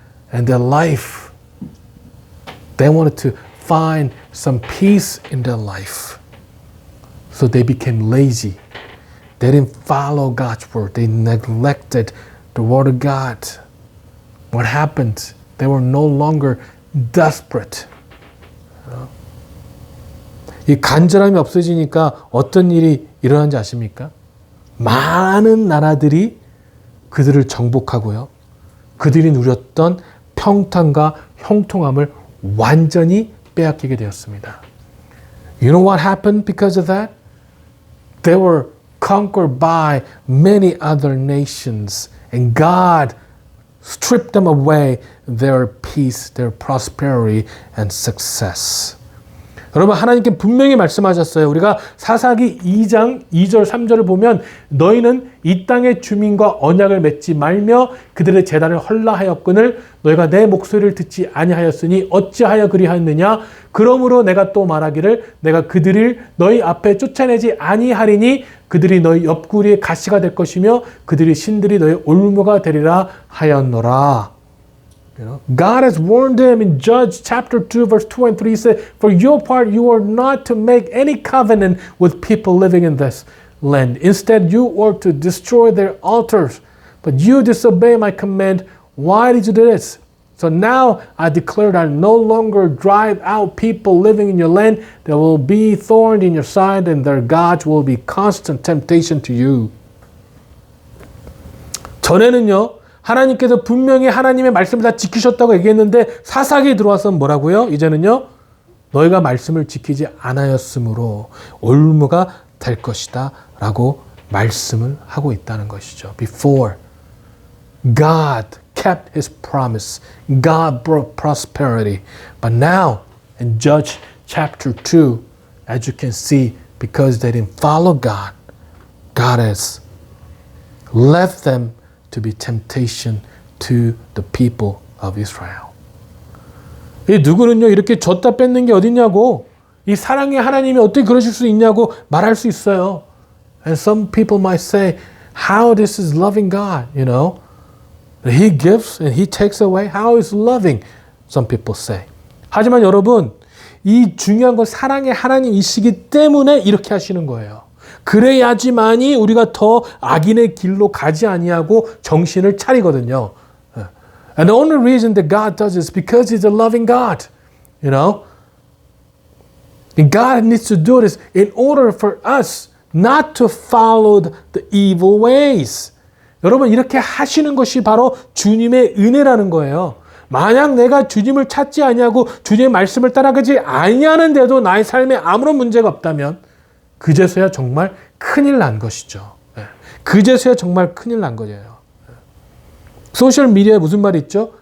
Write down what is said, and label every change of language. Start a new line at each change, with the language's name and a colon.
English: And their life, they wanted to find some peace in their life. So they became lazy. They didn't follow God's word. They neglected the word of God. What happened? They were no longer desperate.
Korean: 이 간절함이 없어지니까 어떤 일이 일어난지 아십니까? 많은 나라들이 그들을 정복하고요. 그들이 누렸던 평탄과 형통함을 완전히 빼앗기게 되었습니다.
English: You know what happened because of that? They were conquered by many other nations, and God stripped them away their peace, their prosperity, and success.
Korean: 여러분, 하나님께 분명히 말씀하셨어요. 우리가 사사기 2장 2절 3절을 보면 너희는 이 땅의 주민과 언약을 맺지 말며 그들의 제단을 헐라하였거늘 너희가 내 목소리를 듣지 아니하였으니 어찌하여 그리하였느냐. 그러므로 내가 또 말하기를 내가 그들을 너희 앞에 쫓아내지 아니하리니 그들이 너희 옆구리에 가시가 될 것이며 그들이 신들이 너희 올무가 되리라 하였노라.
English: God has warned them in Judges chapter 2 verse 2 and 3. He said, for your part you are not to make any covenant with people living in this land. Instead you are to destroy their altars. But you disobey my command. Why did you do this? So now I declare that I no longer drive out people living in your land. There will be thorn in your side and their gods will be constant temptation to you.
Korean: 전에는요. 하나님께서 분명히 하나님의 말씀을 다 지키셨다고 얘기했는데 사사기에 들어와서 뭐라고요? 이제는요. 너희가 말씀을 지키지 않았으므로 올무가 될 것이다 라고 말씀을 하고 있다는 것이죠.
English: Before, God kept His promise. God brought prosperity. But now, in Judges chapter 2, as you can see, because they didn't follow God, God has left them to be temptation to the people of Israel.
Korean: 이 누구는요 이렇게 줬다 뺏는 게 어딨냐고 이 사랑의 하나님이 어떻게 그러실 수 있냐고 말할 수 있어요.
English: And some people might say, how this is loving God, you know? He gives and He takes away. How is loving? Some people say.
Korean: 하지만 여러분 이 중요한 건 사랑의 하나님이시기 때문에 이렇게 하시는 거예요. 그래야지만이 우리가 더 악인의 길로 가지 아니하고 정신을 차리거든요.
English: And the only reason that God does this is because He's a loving God. You know? And God needs to do this in order for us not to follow the evil ways.
Korean: 여러분 이렇게 하시는 것이 바로 주님의 은혜라는 거예요. 만약 내가 주님을 찾지 아니하고 주님의 말씀을 따라가지 아니하는데도 나의 삶에 아무런 문제가 없다면 그제서야 정말 큰일 난 것이죠. 그제서야 정말 큰일 난 거예요. 소셜 미디어에 무슨 말이 있죠?